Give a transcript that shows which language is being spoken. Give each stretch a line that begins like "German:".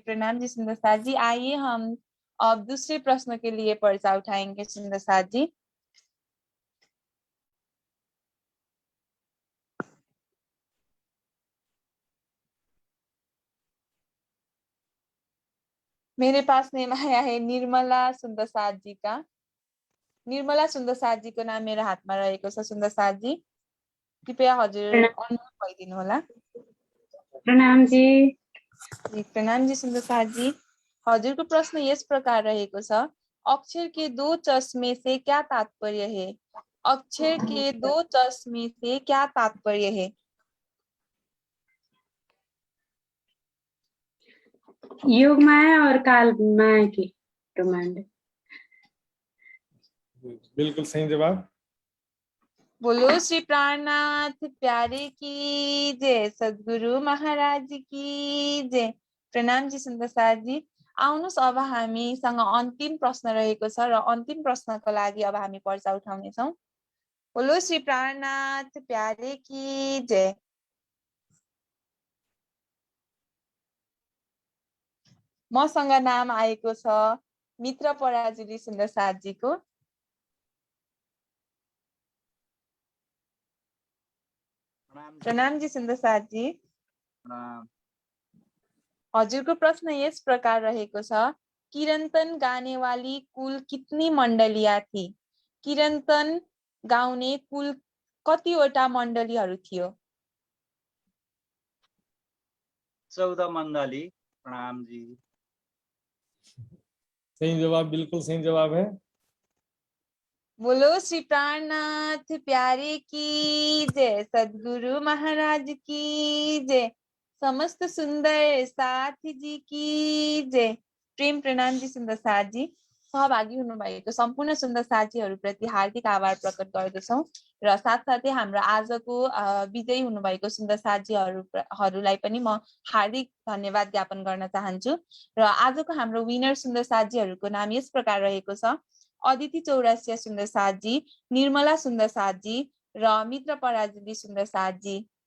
Hindi: प्रणाम जी सुंदर साथ जी। आइए हम अब दूसरे प्रश्न के लिए पर्चा उठाएंगे सुंदर साथ जी। मेरे पास नेम आया है निर्मला सुंदर साथ जी का।
Nepali: निर्मला सुंदर साथ जी को नाम मेरो हातमा रहेको छ। सुंदर साथ जी कृपया हजुर अनम्युट भइदिनु होला। प्रणाम जी।
Hindi: प्रणाम जी सुंदर साथ जी।
Nepali: हजुरको प्रश्न यस प्रकार रहेको छ,
Hindi: अक्षर के 2 चश्मे से क्या तात्पर्य है? अक्षर के 2 चश्मे से क्या तात्पर्य है? योग माया और काल माया की ब्रह्मांड। बिल्कुल सही जवाब। बोलो श्री प्राणनाथ प्यारे की जय, सद्गुरु महाराज की जय। प्रणाम जी सुंदर साथ जी।
Nepali: आउनुहोस् अब हामीसँग अन्तिम प्रश्न रहेको छ र अन्तिम प्रश्नको लागि अब हामी पर्चा उठाउने छौं।
Hindi: बोलो श्री प्राणनाथ प्यारे की जय।
Nepali: मसँग नाम आएको छ मित्र पराजुली सुन्दर साथ जीको। प्रणाम जी सुन्दर साथ जी। हजुरको प्रश्न यस प्रकार रहेको छ,
Hindi: कीर्तन गाने वाली कुल कितनी मण्डलियाँ थी?
Nepali: कीर्तन गाउने कुल कतिवटा मण्डलीहरू थियो? 14 मण्डली। प्रणाम जी।
Hindi: सही जवाब, बिल्कुल सही जवाब है। बोलो श्री प्राणनाथ प्यारे की जय, सद्गुरु महाराज की जय, समस्त सुंदर साथ जी की जय।
Nepali: प्रेम प्रणाम जी सुन्दर साथ जी। सहभागी हुनुभएको सम्पूर्ण सुन्दर साथीहरूप्रति हार्दिक आभार प्रकट गर्दछौँ र साथसाथै हाम्रो आजको विजयी हुनुभएको सुन्दर साथीहरूलाई पनि म हार्दिक धन्यवाद ज्ञापन गर्न चाहन्छु। र आजको हाम्रो विनर सुन्दर साथीहरूको नाम यस प्रकार रहेको छ, अदिति चौरसिया सुन्दर साथ जी, निर्मला सुन्दर साथ जी र मित्र पराजुली सुन्दर साथ जी।